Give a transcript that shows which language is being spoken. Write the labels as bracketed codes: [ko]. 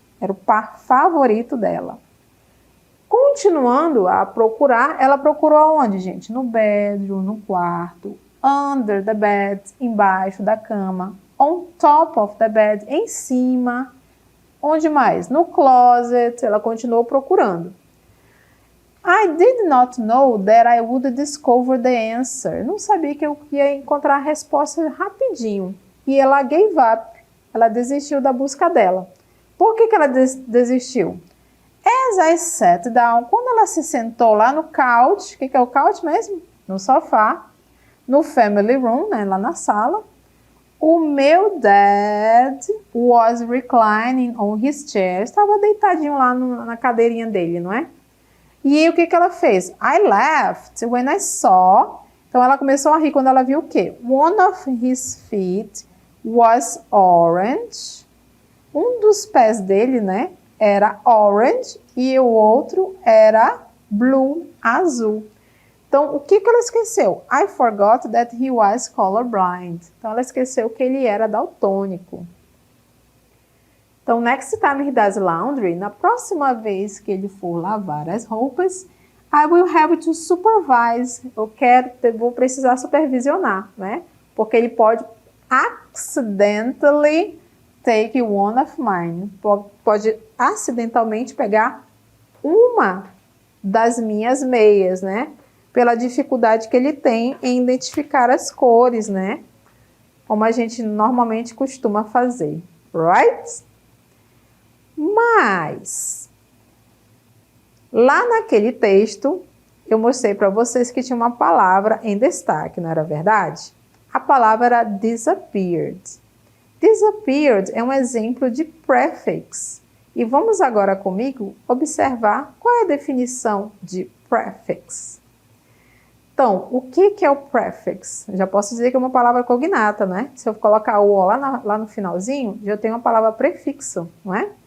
[pt] Era o par favorito dela. Continuando a procurar, ela procurou aonde, gente? No bedroom, no quarto, under the bed, embaixo da cama, on top of the bed, em cima. Onde mais? No closet. Ela continuou procurando. [en] I did not know that I would discover the answer. [pt] Não sabia que eu ia encontrar a resposta rapidinho. E ela gave up. Ela desistiu da busca dela. Por que ela desistiu? As I sat down, quando ela se sentou lá no couch, o que é o couch mesmo? No sofá, no family room, né, lá na sala, o meu dad was reclining on his chair, estava deitadinho lá na cadeirinha dele, não é? [en] E aí, o que ela fez? I laughed when I saw. [pt] Então ela começou a rir quando ela viu o quê? [en] One of his feet was orange. [pt] Um dos pés dele, né, era orange e o outro era blue, azul. Então, o que ela esqueceu? [en] I forgot that he was colorblind. [pt] Então, ela esqueceu que ele era daltônico. Então, next time he does laundry, na próxima vez que ele for lavar as roupas, I will have to supervise. Vou precisar supervisionar, né? Porque ele pode accidentally take one of mine. Pode acidentalmente pegar uma das minhas meias, né? Pela dificuldade que ele tem em identificar as cores, né? Como a gente normalmente costuma fazer, right? Mas, lá naquele texto, eu mostrei para vocês que tinha uma palavra em destaque, não era verdade? A palavra era disappeared. Disappeared é um exemplo de prefix. E vamos agora comigo observar qual é a definição de prefix. Então, o que é o prefix? Eu já posso dizer que é uma palavra cognata, né? Se eu colocar o lá no finalzinho, já tenho uma palavra prefixo, não é?